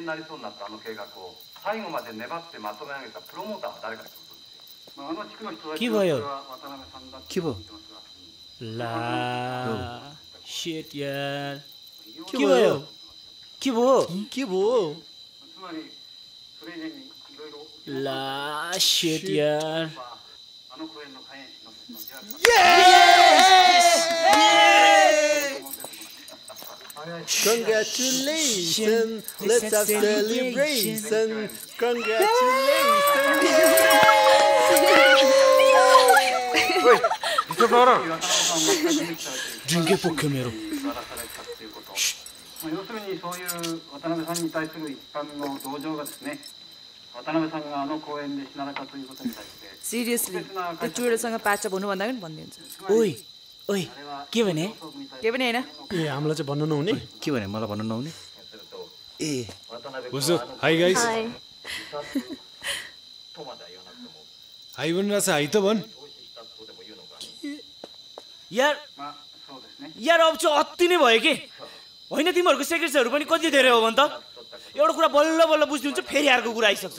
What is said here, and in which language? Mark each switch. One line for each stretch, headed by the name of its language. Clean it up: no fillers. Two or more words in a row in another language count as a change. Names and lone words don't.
Nepali: के भयो? के भयो? ला शिट यार। के भयो? के भयो? ला शिट यार।
English: Congratulations, let's have celebration. Congratulations.
Nepali: ड्रिङ्कै पोख्यो मेरो।
Japanese: 要するにそういう渡辺さんに対する一般の同情がですね、渡辺さんが公演で死なれたということに対して。
Nepali: सिरियसली त्यो चुडेलसँग प्याचअप हुनु भन्दा पनि भनिदिन्छ। ओइ के भने? के पनि हैन। ए हामीलाई चाहिँ भन्नु नहुने? के भने मलाई भन्नु नहुने? ए
English: What's up? Hi guys.
Nepali: हाई भनिरहेछ, हाई त भन्। यार अब चाहिँ अति नै भयो के? होइन तिमीहरूको सेक्रेट्सहरू पनि कति धेरै हो भन् त? एउटा कुरा बल्ल बल्ल बुझ्नुहुन्छ फेरि अर्को कुरा आइसक्छ।